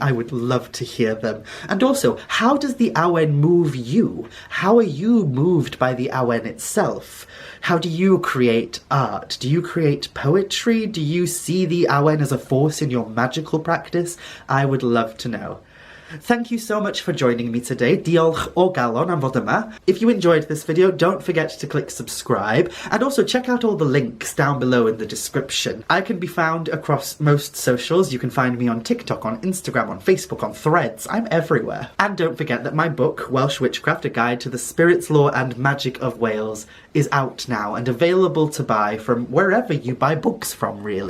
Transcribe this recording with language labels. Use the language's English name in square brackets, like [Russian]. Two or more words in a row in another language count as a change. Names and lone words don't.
[English] I would love to hear them. And also, how does the Awen move you? How are you moved by the Awen itself? How do you create art? Do you create poetry? Do you see the Awen as a force in your magical practice? I would love to know. Thank you so much for joining me today. [Welsh] Diolch o galon am fod yma. [English] If you enjoyed this video, don't forget to click subscribe, and also check out all the links down below in the description. I can be found across most socials. You can find me on TikTok, on Instagram, on Facebook, on Threads. I'm everywhere. And don't forget that my book, Welsh Witchcraft, A Guide to the Spirits, Lore and Magic of Wales, is out now and available to buy from wherever you buy books from, really.